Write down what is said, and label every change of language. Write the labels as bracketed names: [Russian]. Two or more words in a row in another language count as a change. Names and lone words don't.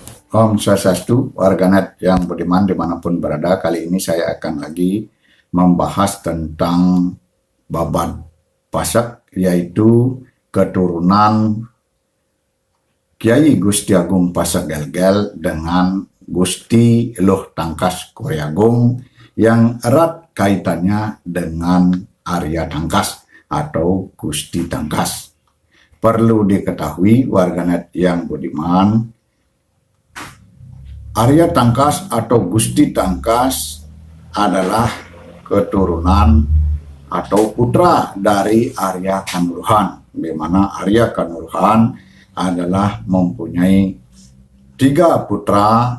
[Sanskrit] Om Swastiastu, [Indonesian] warganet yang budiman dimanapun berada. Kali ini saya akan lagi membahas tentang babat Pasak, yaitu keturunan Kiai Gusti Agung Pasak Gelgel dengan Gusti Eluh Tangkas Kuryagung yang erat kaitannya dengan Arya Tangkas atau Gusti Tangkas. Perlu diketahui warganet yang budiman, Arya Tangkas atau Gusti Tangkas adalah keturunan atau putra dari Arya Kanuruhan, di mana Arya Kanuruhan adalah mempunyai 3 putra.